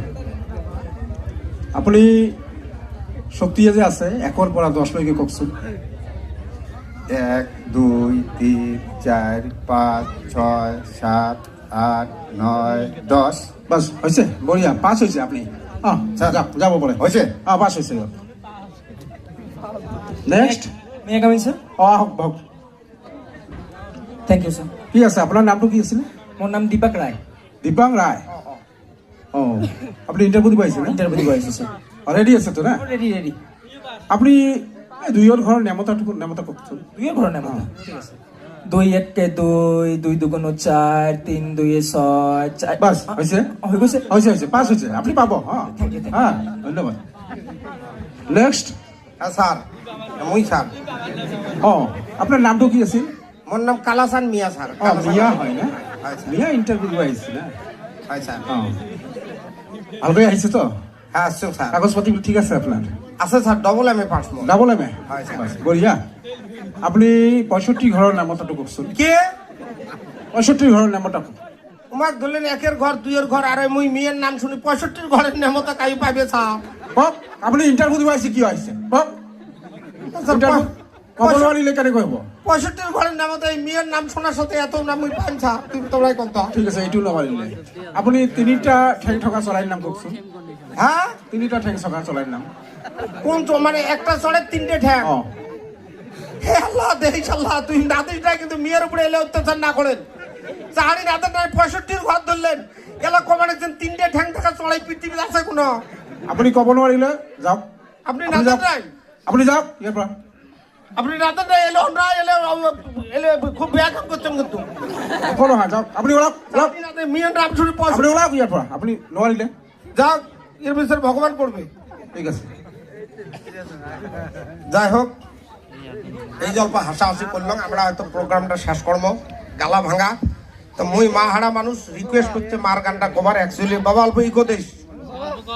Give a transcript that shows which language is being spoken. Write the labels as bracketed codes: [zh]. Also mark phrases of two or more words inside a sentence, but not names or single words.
[as] আপুনি শক্তিয়ে যে আছে 1ৰ পৰা 10লৈকে কওকচোন। 1 2 3 4 5 6 7 8 9 10। বাছ হৈছে, বঢ়িয়া, পাছ হৈছে আপুনি। অঁ যাব পাৰে। হৈছে? অঁ পাছ হৈছে। নেক্সট। [en] May I come in, sir? [as] অঁ আহক আহক। [en] Thank you, sir. [as] কি আছে আপোনাৰ নামটো কি আছিলে? মোৰ নাম দীপক ৰায়। দীপাং ৰায়। অঁ আপুনি ইণ্টাৰভিউ দিব আহিছে না? ইণ্টাৰভিউ দিব আহিছোঁ, sir. ৰেডি আছেতো না? ৰেডি। আপুনি এই দুইৰ ঘৰৰ নেমতা কওকচোন। দুইয়ে ঘৰৰ নাম ঠিক আছে। 2 1 2 2 2 4 3 2 6 4। বাছ হৈছে? হৈ গৈছে। হৈছে পাছ হৈছে, আপুনি পাব। হা [en] Thank you. [as] হা ধন্যবাদ। নেক্সট। [bn] হ্যাঁ স্যার, মুই স্যার। [as] অঁ আপোনাৰ নামটো কি আছিল? [bn] মোর নাম কালাসান মিয়া স্যার। [as] অঁ মিয়া হয় না? হয় স্যার। মিয়া ইণ্টাৰভিউ দিব আহিছে না? হয় স্যার। অঁ ভালকৈ আহিছে তো? [bn] হ্যাঁ আসছো স্যার। [as] কাগজ পাতি ঠিক আছে আপোনাৰ? [bn] আছে স্যার, [en] double M A [bn] পাস মোর। [en] double M A? [as] হয় স্যার। বঢ়িয়া। আপুনি 65 ঘৰৰ নামতাটো কওকচোন। কে 65 ঘৰৰ নামতা কওক। [bn] তোমাক ধরলেন 1-এর ঘর 2-এর ঘর, আরে মুই মিয়ের নাম শুনি 65 ঘরের নেমতা কাই পাবে স্যার? [as] কওক। আপুনি ইণ্টাৰভিউ দিব আহিছে, কিয় আহিছে কওক। [bn] স্যার, [as] ক'ব নোৱাৰিলে কেনেকৈ হ'ব? [bn] 65 ঘরের নেমতা এই মিয়ের নাম শোনার সাথে এত নাম মুই পাইম স্যার, তুমি তোমরাই কোন তো? [as] ঠিক আছে, এইটো নোৱাৰিলে আপুনি 3টা ঠেং থকা চৰাইৰ নাম কওকচোন। হ্যাঁ 3টা ঠেং থকা চৰাইৰ নাম। [bn] কোন তো মানে একটা চড়ে 3টে ঠ্যাং? অঁ হে আল্লাহ দেখিস আল্লাহ, তুই নাতিটা কিন্তু মেয়ের উপরে এলে অত্যাচার না করেন। চাহারি নাতিটায় 65 ঘর ধরলেন, এলা কমানে 3টে ঠ্যাং থাকা চড়াই পৃথিবীতে আছে কোনো? [as] আপুনি ক'ব নোৱাৰিলে যাওক। [bn] আপনি [as] আপুনি যাওক। [bn] নাতিটাই [as] আপুনি যাওক ইয়াৰ পৰা। [bn] আপনি নাতিটাই এলো না এলে এলে খুব বেয়া কাম করছেন কিন্তু। [as] কোনো হয় যাওক। আপুনি ওলাওক ওলাওক। [bn] আপনি নাতে মেয়ের নাম শুনে [as] আপুনি ওলাওক ইয়াৰ পৰা। আপুনি নোৱাৰিলে [bn] যাক, এর বিষয়ে ভগবান করবে। [as] ঠিক আছে। [bn] যাই হোক, এই যে অল্প হাসাহাসি করলাম, আমরা হয়তো প্রোগ্রামটা শেষ করবো, গালা ভাঙা। তো মুই মা হারা মানুষ রিকোয়েস্ট করছে মার গানটা কভার, অ্যাকচুয়ালি বাবা অল্প ইকো দেশ।